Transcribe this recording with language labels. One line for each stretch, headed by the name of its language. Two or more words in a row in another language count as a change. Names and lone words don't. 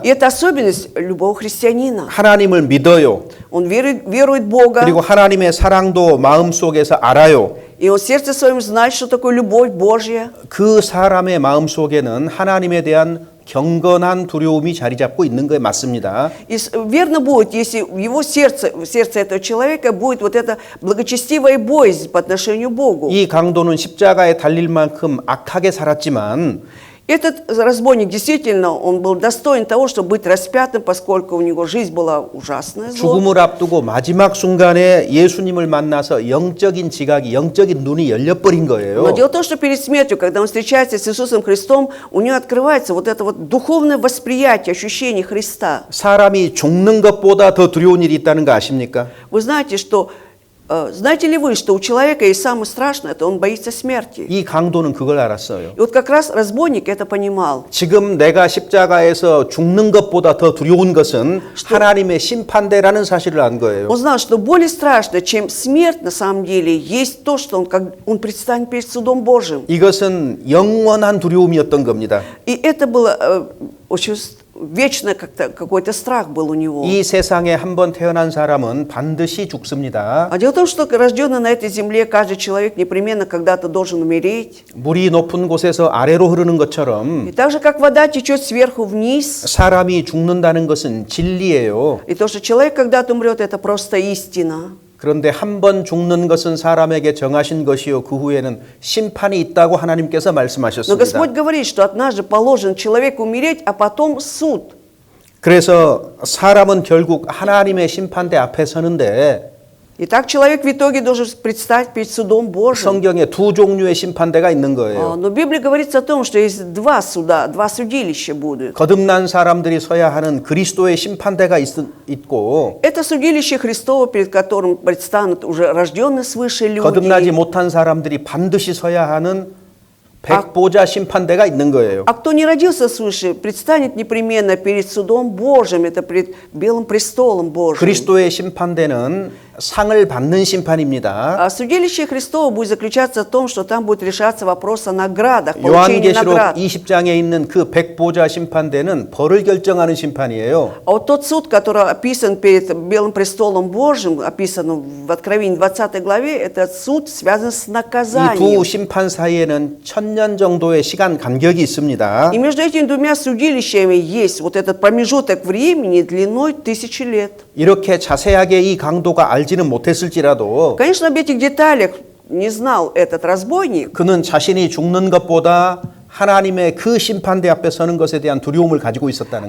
Russian: И это особенность любого христианина.
Korean: 하나님을 믿어요.
Russian: Он верует в Бога,
Korean: 그리고 하나님의 사랑도 마음속에서 알아요.
Russian: и он в сердце своем знает, что такое любовь Божья.
Korean: 그 사람의 마음속에는 하나님에 대한 경건한 두려움이 자리 잡고 있는 거에 맞습니다.
Russian: И верно будет, если в его сердце, в сердце этого человека будет вот эта благочестивая боязнь по отношению к Богу.
Korean: 이 강도는 십자가에 달릴 만큼 악하게 살았지만
Russian: Этот разбойник действительно, он был достоин того, чтобы быть распятым, поскольку у него жизнь была ужасная. зло.
Korean: 죽음을 앞두고 마지막 순간에 예수님을 만나서 영적인 지각이, 영적인 눈이 열려버린 거예요.
Russian: Но дело в том, что перед смертью, когда он встречается с Иисусом Христом, у него открывается вот это вот духовное восприятие, ощущение Христа.
Korean: 사람이 죽는 것보다 더 두려운 일이 있다는 거 아십니까?
Russian: Вы знаете, что знаете ли вы, что у человека есть самое страшное, это он боится смерти.
Korean: 이 강도는 그걸 알았어요.
Russian: И вот как раз разбойник это понимал.
Korean: 지금 내가 십자가에서 죽는 것보다 더 두려운 것은 하나님의 심판대라는 사실을 안 거예요.
Russian: Он знал, что более страшно, чем смерть на самом деле, есть то, что он предстанет перед судом Божьим.
Korean: 이것은 영원한 두려움이었던 겁니다.
Russian: И это было очень вечно как-то какой-то страх был у него.
Korean: 이 세상에 한 번 태어난 사람은 반드시 죽습니다.
Russian: А дело в том, что рожденный на этой земле каждый человек непременно когда-то должен умереть.
Korean: 물이 높은 곳에서 아래로 흐르는 것처럼
Russian: И так же, как вода течет сверху вниз,
Korean: 사람이 죽는다는 것은 진리예요.
Russian: и то, что человек когда-то умрет, это просто истина.
Korean: 그런데 한 번 죽는 것은 사람에게 정하신 것이요 그 후에는 심판이 있다고 하나님께서
Russian: Но
Korean: 말씀하셨습니다.
Russian: Господь говорит, что однажды положен человеку умереть, а потом суд.
Korean: 그래서 사람은 결국 하나님의 심판대 앞에 서는데
Russian: Итак, человек в итоге должен предстать перед судом Божьим.
Korean: 성경에 두 종류의 심판대가 있는 거예요.
Russian: Но в Библии говорится о том, что есть два суда, два судилища будут.
Korean: 거듭난 사람들이 서야 하는 그리스도의 심판대가 있고
Russian: Это судилище Христово, перед которым предстанут уже рожденные свыше
Korean: 거듭나지
Russian: люди.
Korean: 못한 사람들이 반드시 서야 하는 백보자 심판대가 있는 거예요.
Russian: А кто не родился свыше, предстанет непременно перед судом Божьим, это перед белым престолом Божьим.
Korean: 그리스도의 심판대는 상을 받는 심판입니다.
Russian: А судилище Христово будет заключаться в том, что там будет решаться вопрос о наградах, получении
Korean: 요한계시록
Russian: наград.
Korean: 20장에 있는 그 백보자 심판대는 벌을 결정하는 심판이에요.
Russian: А вот тот суд, который описан перед белым престолом Божьим, описан в Откровении 20 главе, этот суд связан с
Korean: 이
Russian: наказанием.
Korean: 두 심판 사이에는 1000년 정도의 시간 간격이 있습니다.
Russian: И между этими двумя судилищами есть вот этот промежуток времени длиной 1000 лет.
Korean: 이렇게 자세하게 이 강도가 알지는 못했을지라도
Russian: Конечно, об этих деталях не знал этот разбойник,
Korean: 그는 자신이 죽는 것보다 하나님의 그 심판대 앞에 서는 것에 대한 두려움을 가지고 있었다는